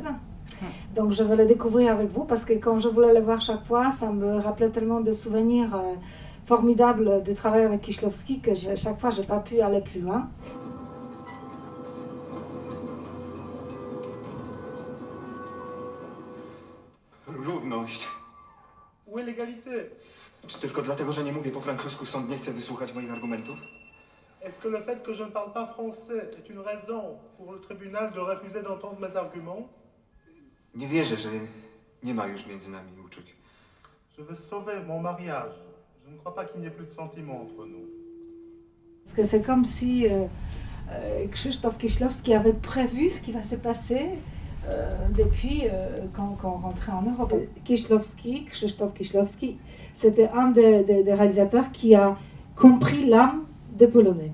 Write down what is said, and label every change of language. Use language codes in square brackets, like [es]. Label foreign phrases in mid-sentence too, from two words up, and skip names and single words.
[fr] Donc je vais le découvrir avec vous, parce que quand je voulais le voir chaque fois, ça me rappelait tellement de souvenirs formidables de travail avec Kieślowski que chaque fois, je n'ai pas pu aller plus loin. [pl] Równość. [fr] Où est l'égalité? [pl] Czy tylko dlatego, że nie mówię po francusku, sąd nie chce wysłuchać moich argumentów? [fr] Est-ce que le fait que je ne parle pas français est une raison pour le tribunal de refuser d'entendre mes arguments? [pl] Nie wierzę, że nie ma już między nami uczuć. [fr] Je veux sauver mon mariage. Je ne crois pas qu'il n'y ait plus de sentiments entre nous. Parce que c'est comme si Krzysztof Kieślowski avait prévu ce qui va se passer depuis quand on rentrait en Europe. Krzysztof Kieślowski, c'était un des réalisateurs qui a compris l'âme des Polonais.